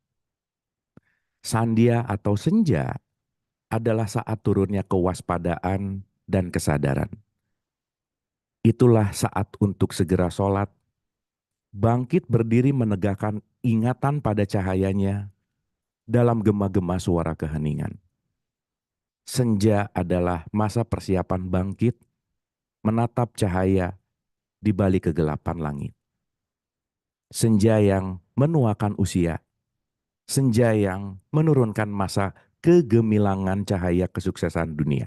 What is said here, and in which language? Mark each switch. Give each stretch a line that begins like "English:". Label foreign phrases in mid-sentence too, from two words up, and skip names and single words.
Indonesian: Sandia atau senja adalah saat turunnya kewaspadaan dan kesadaran. Itulah saat untuk segera sholat, bangkit berdiri menegakkan ingatan pada cahayanya dalam gema-gema suara keheningan. Senja adalah masa persiapan bangkit, menatap cahaya di balik kegelapan langit. Senja yang menuakan usia, senja yang menurunkan masa kegemilangan cahaya kesuksesan dunia.